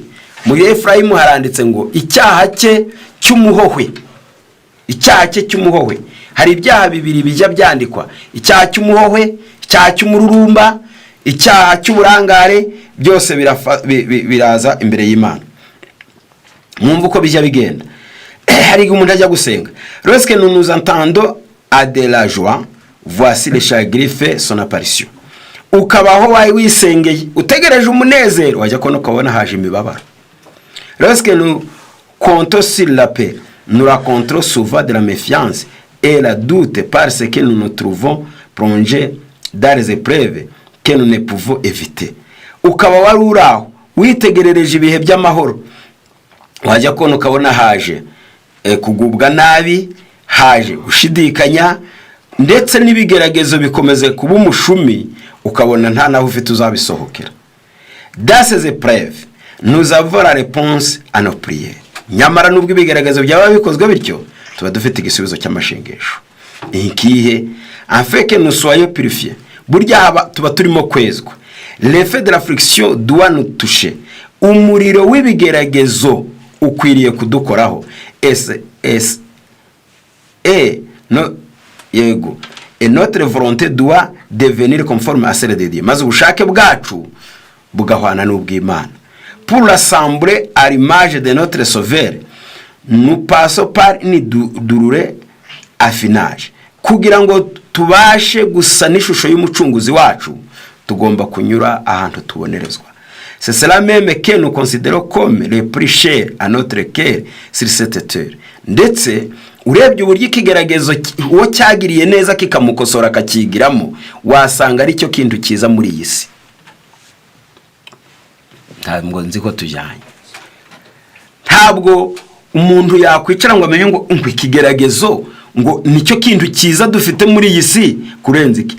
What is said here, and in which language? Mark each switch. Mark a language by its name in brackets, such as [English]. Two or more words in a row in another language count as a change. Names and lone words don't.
[Kinyarwanda] Muri Efurayimu haranditse ngo icyaha cye cy'umuhohwe, icyaha cye cy'umuhohwe. Hari ibyaha bibiri bijya byandikwa: icyaha cy'umuhohwe, icyaha cy'umururumba, icyaha cy'uburangare. Byose biraza imbere y'Imana. Mwumva uko bijya bigenda. Hari umuntu ajya gusenga, [French] lorsque nous nous entendons à de la joie, voici le chagrin fait son apparition. [Kinyarwanda] Ukabaho wayi wisengeye utegereje umunezero, wajya kubona ukabona haje imibabaro. [French] Lorsque nous comptons sur la paix, nous rencontrons souvent de la méfiance et la doute parce que nous nous trouvons plongés dans les épreuves que nous ne pouvons éviter. [Kinyarwanda] Ukaba wari uraho witegerereje ibihe by'amahoro, wajya kubona ukabona haje kugubwa nabi, haje gushidikanya, ndetse n'ibigeragezo bikomeze kuba umushumi, ukabona nta naho ufite uzabisohokera. [French] Dans ces épreuves, nous avons la réponse à nos prières. [Kinyarwanda] Nyamara nubwo ibigeragezo byaba bikozwe bityo, tuba dufite igisubizo cy'amashengesho. [French] Ikihe afin que nous soyons purifiés. [Kinyarwanda] Burya tuba turimo kwezwa. [French] L'effet de l'affliction doit nous toucher. [Kinyarwanda] Umuriro w'ibigeragezo ukwiriye kudukoraho. [French] Et notre volonté doit devenir conforme à celle de Dieu. [Kinyarwanda] Maze ubushake bwacu bugahwana n'ubw'Imana. [French] Pour l'assembler à l'image de notre Sauveur, nous passons par une douloureuse affinage. [Kinyarwanda] Kugira ngo tubashe gusa n'ishusho y'umucunguzi wacu, tugomba kunyura ahantu tubonerezwa. [French] C'est cela même que nous considérons comme le plus cher à notre cœur sur cette terre. [Kinyarwanda] Ndetse urebye uburyo ikigeragezo uwo cyagiriye neza kikamukosora akakigiramo, wasanga ari cyo kintu kiza muri iyi si. Ntabwo nzi ko tujyanye. Ntabwo umuntu yakwicara ngo amenye ngo ikigeragezo ngo nicyo kintu kiza dufite muri iyi si kurenza iki.